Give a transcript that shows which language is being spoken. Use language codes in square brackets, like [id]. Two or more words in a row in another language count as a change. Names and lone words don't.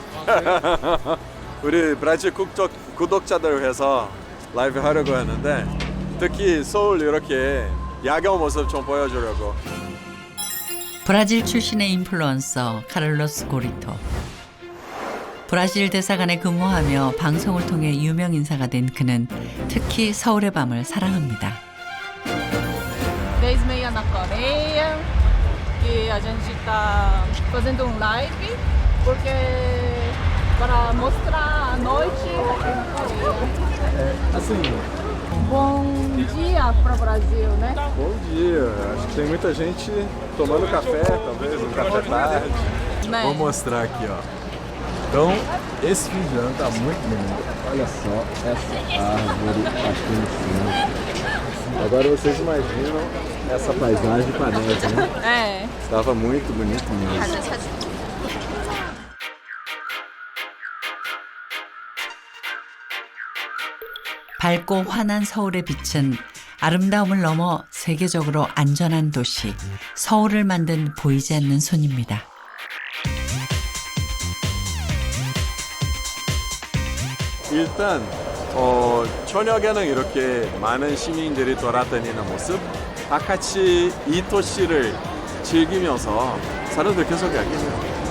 [ko] 우리 브라질 구독자들 위해서 라이브 하려고 했는데 특히 서울 이렇게 야경 모습 좀 보여주려고. 브라질 출신의 인플루언서 카를로스 고리토. 브라질 대사관에 근무하며 방송을 통해 유명 인사가 된 그는 특히 서울의 밤을 사랑합니다. [pt] 10h30 na Coreia e a gente está fazendo live porque para mostrar a noite aqui na Coreia. Assim. Bom dia para o Brasil, né? Bom dia. Acho que tem muita gente tomando café, talvez um café tarde. também. Vou mostrar aqui, ó. Então, esse feijão tá muito bonito. Olha só essa árvore aqui no fundo. Agora vocês imaginam essa paisagem com a neve, né? É. Estava muito bonito mesmo. [ko] 밝고 환한 서울의 빛은 아름다움을 넘어 세계적으로 안전한 도시, 서울을 만든 보이지 않는 손입니다. 일단 저녁에는 이렇게 많은 시민들이 돌아다니는 모습, 다 같이 이 도시를 즐기면서 사람들 계속 이야기해요.